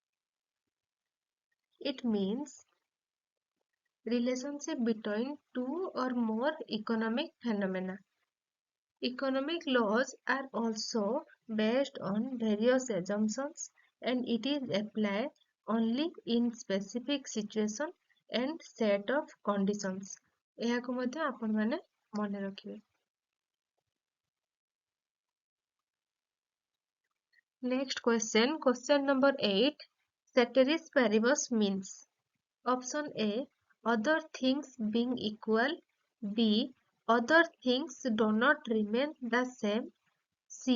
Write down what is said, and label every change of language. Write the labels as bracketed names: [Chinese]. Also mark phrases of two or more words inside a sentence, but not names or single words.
[English] It means relationship between two or more economic phenomena। Economic laws are also based on various assumptions and it is applied only in specific situation and set of conditions। [Odia] ଏହାକୁ ମଧ୍ୟ ଆପଣମାନେ ମନେ ରଖିବେ। [English] Next question, question number 8। [Latin] Ceteris paribus [English] means। Option A, other things being equal। B, other things do not remain the same।